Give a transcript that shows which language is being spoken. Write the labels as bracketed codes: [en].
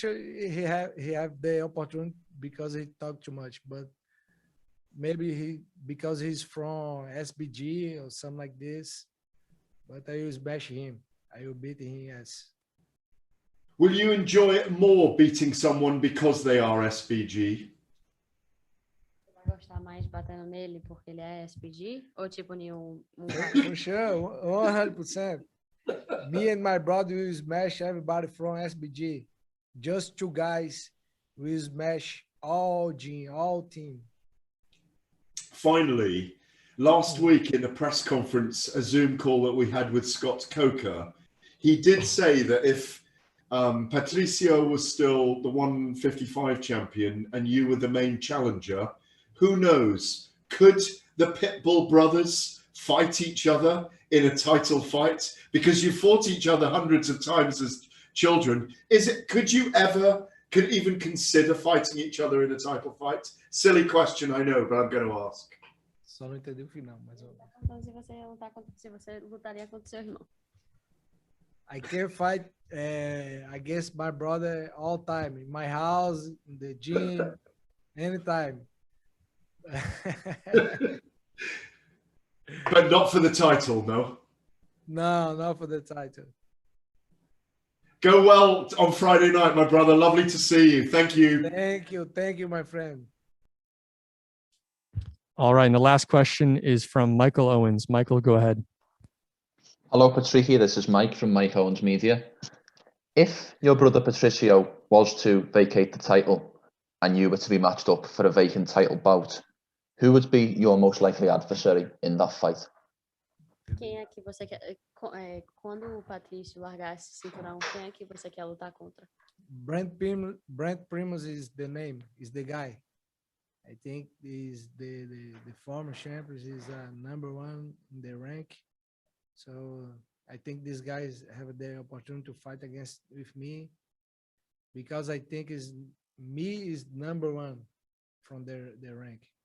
[en] He have the opportunity because he talked too much. But maybe because he's from SBG or something like this. But I will smash him. I will beat him. Yes. Will you enjoy it more beating someone because they are SBG? [pt] Vai gostar mais batendo nele porque ele é SPG? Ou tipo [en] For sure, 100%. Me and my brother will smash everybody from SBG. Just two guys will smash all gym, all team. Finally, last week in the press conference, a Zoom call that we had with Scott Coker, he did say that if Patricio was still the 155 champion and you were the main challenger, who knows? Could the Pitbull brothers fight each other in a title fight? Because you fought each other hundreds of times as children. Could you even consider fighting each other in a title fight? Silly question, I know, but I'm going to ask. [pt] Só não entendi o final, mas se você lutaria contra seu irmão. [en] I can fight against my brother all time in my house, in the gym, anytime. But not for the title, no? No, not for the title. Go well on Friday night, my brother. Lovely to see you. Thank you. Thank you, my friend. All right, and the last question is from Michael Owens. Michael, go ahead. Hello, Patricky. This is Mike from Mike Owens Media. If your brother Patricio was to vacate the title and you were to be matched up for a vacant title bout, who would be your most likely adversary in that fight? [pt] Quem é que você quer quando o Patrício largar esse cinturão, quem é que você quer lutar contra? [en] Brent Primos is the name, is the guy. I think is the former champions is #1 in the rank. So I think these guys have the opportunity to fight with me because I think me is #1 from their rank.